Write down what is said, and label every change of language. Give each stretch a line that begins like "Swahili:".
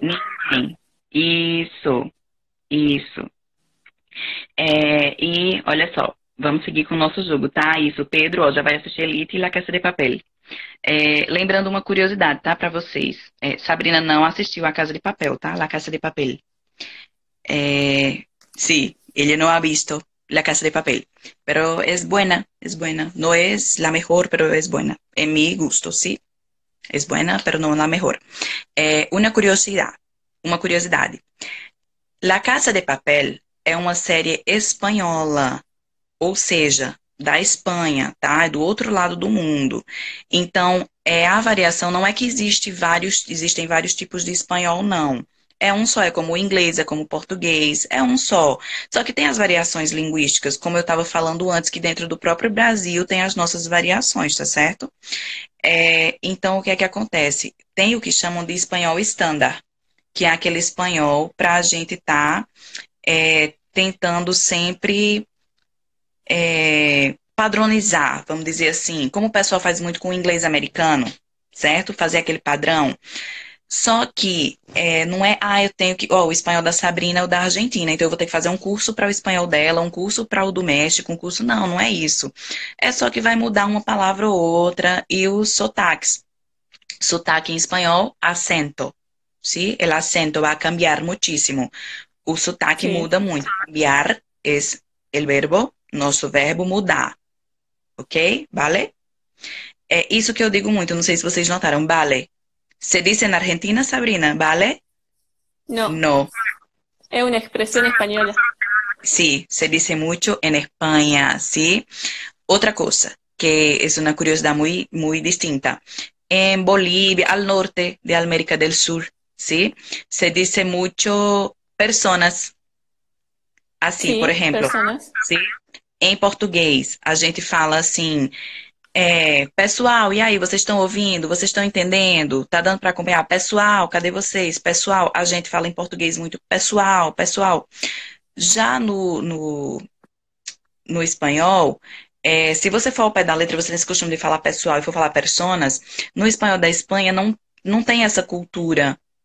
Portuguese: Ninguém. Isso. Isso. E olha só, vamos seguir com o nosso jogo, tá? Isso, Pedro, ó, já vai assistir Elite e La Casa de Papel. Lembrando uma curiosidade, tá, para vocês. Sabrina não assistiu a Casa de Papel, tá?
Spanish: La Casa de Papel. Sí, ella no ha visto La Casa de Papel, pero es buena, es buena. No es la mejor, pero es buena. En mi gusto, sí. Es buena, pero no la mejor.
Portuguese: Uma curiosidade. La Casa de Papel é uma série espanhola, ou seja, da Espanha, tá? É do outro lado do mundo. Então, a variação não é que existem vários tipos de espanhol, não. É um só, é como o inglês, é como o português, é um só. Só que tem as variações linguísticas, como eu estava falando antes, que dentro do próprio Brasil tem as nossas variações, tá certo? Então, o que é que acontece? Tem o que chamam de espanhol estándar, que é aquele espanhol para a gente estar tentando sempre padronizar, vamos dizer assim, como o pessoal faz muito com o inglês americano, certo? Fazer aquele padrão. Só que não é, eu tenho que. Ó, o espanhol da Sabrina é o da Argentina, então eu vou ter que fazer um curso para o espanhol dela, um curso para o do México, um curso. Não, não é isso. É só que vai mudar uma palavra ou outra e os sotaques. Sotaque em espanhol, acento.
Spanish: ¿Sí? El acento va a cambiar muchísimo.
Portuguese: O sotaque
Spanish: Sí.
Portuguese: muda muito.
Spanish: Cambiar es el verbo,
Portuguese: nosso verbo mudar. Ok? Vale? É isso que eu digo muito, não sei se vocês notaram.
Spanish: Vale. Se dice
Portuguese: na Argentina,
Spanish: Sabrina, vale? No, No. es una expresión española. Sí, se dice mucho en España, ¿sí? Otra cosa, que es una curiosidad muy, muy distinta. En Bolivia, al norte de América del Sur, ¿sí? Se dice mucho personas,
Portuguese: assim, por
Spanish: Sí,
Portuguese: exemplo,
Spanish: personas. ¿sí?
Portuguese: Em português, a gente fala assim, pessoal, e aí, vocês estão ouvindo? Vocês estão entendendo? Tá dando para acompanhar? Pessoal, cadê vocês? Pessoal, a gente fala em português muito pessoal, pessoal. Já no espanhol, se você for ao pé da letra, você tem esse costume de falar pessoal e for falar personas, no espanhol da Espanha não tem essa cultura.